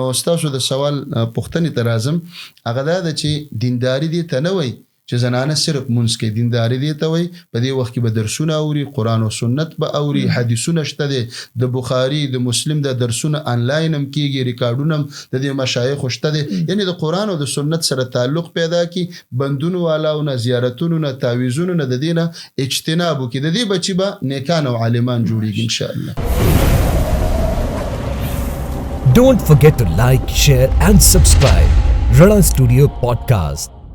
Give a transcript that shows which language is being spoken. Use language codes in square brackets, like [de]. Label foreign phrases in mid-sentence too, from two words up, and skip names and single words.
[ps] ستاسو د سوال پوښتنې ته راځم هغه دا ده چې دینداري دې ته نه وایي چې زنانه صرف مونځ کوي دینداري دې ته وایي په دې وخت کې به درسونه اوري قرآن او سنت به اوري حدیثونه شته دی د بخاري د مسلم د درسونه آنلاین هم کېږي ریکارډونه هم د دې مشایخو شته دی یعنې د قرآن او د سنت سره تعلق پیدا کړي بندونو والاو نه زیارتونو نه تعویزونو نه د دې نه اجتناب وکړي د دې بچي به نیکان او عالمان جوړېږي انشاءالله. [en] Don't forget to like, share and subscribe Rana Studio Podcast.